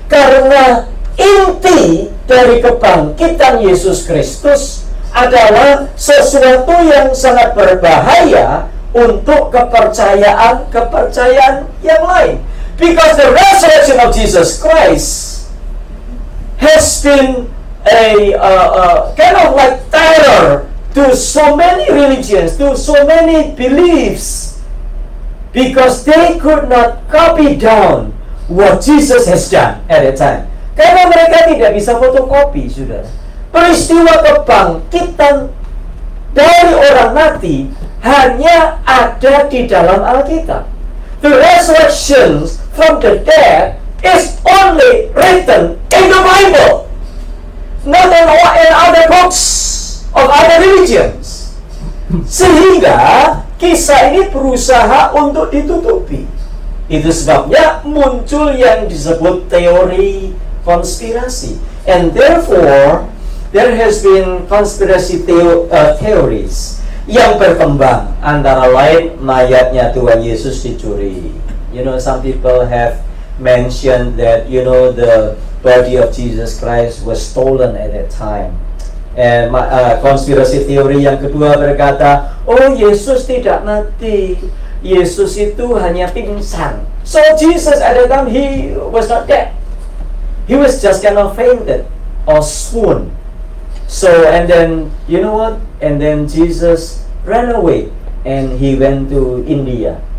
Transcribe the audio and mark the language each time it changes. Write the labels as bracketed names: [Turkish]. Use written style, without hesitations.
[Indonesian] Karena inti dari kebangkitan Yesus Kristus adalah sesuatu yang sangat berbahaya untuk kepercayaan yang lain. [English] Because the resurrection of Jesus Christ has been a kind of like terror to so many religions, to so many beliefs, because they could not copy down what Jesus has done at that time. [Indonesian] Karena mereka tidak bisa fotokopi, saudara. Peristiwa kebangkitan dari orang mati hanya ada di dalam Alkitab. [English] The resurrection from the dead is only written in the Bible, not in other books of other religions. [Indonesian] Sehingga kisah ini berusaha untuk ditutupi. Itu sebabnya muncul yang disebut teori konspirasi. [English] And therefore, there has been conspiracy theories [Indonesian] yang berkembang, antara lain mayatnya Tuhan Yesus dicuri. [English] You know, some people have mentioned that, you know, the body of Jesus Christ was stolen at that time. [Indonesian] And konspirasi teori yang kedua berkata, oh, Yesus tidak mati, Yesus itu hanya pingsan. [English] So Jesus at that time, he was not dead. He was just kind of fainted or swooned. So, and then, you know what? And then Jesus ran away and he went to India.